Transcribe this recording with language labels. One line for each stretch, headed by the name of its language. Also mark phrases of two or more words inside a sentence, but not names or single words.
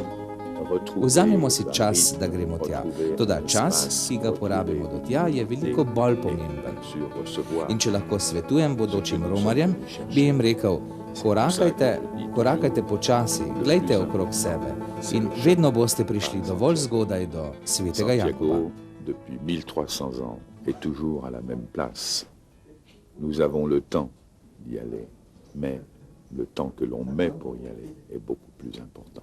Slovenian: Vzamemo si čas, da gremo tja. Toda čas, ki ga porabimo do tja, je veliko bolj pomemben. In če lahko svetujem bodočim romarjem, bi jim rekel, korakajte počasi, glejte okrog sebe in vedno boste prišli dovolj zgodaj do svetega Jakoba.
French: Depuis 1300 ans est toujours à la même place. Nous avons le temps d'y aller, mais le temps que l'on met pour y aller est beaucoup plus important.